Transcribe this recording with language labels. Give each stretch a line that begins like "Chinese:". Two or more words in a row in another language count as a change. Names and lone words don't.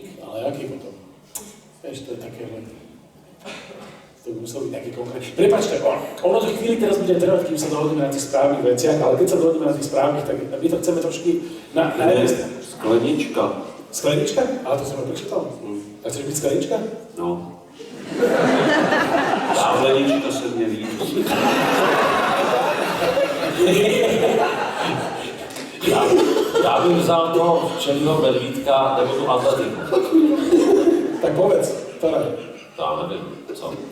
Slovak: Ale aký potom? Vieš, to je také... To by musel byť nejaký konkrétny... Prepáčte, ono to chvíli teraz bude trvať, kým sa dohodneme na tých správnych veciach, ale keď sa dohodneme na tých správnych, tak my to chceme trošky na jednej strane. Sklenička. Sklenička? Ale to som ho prečítal. A chceš byť sklenička? No.
Czech: Sklenička se mě líbí. Já bych vzal toho včelího medvídka nebo tu atletiku.
Slovak: Tak povedz, ktoré?
Czech: Já nevím, co.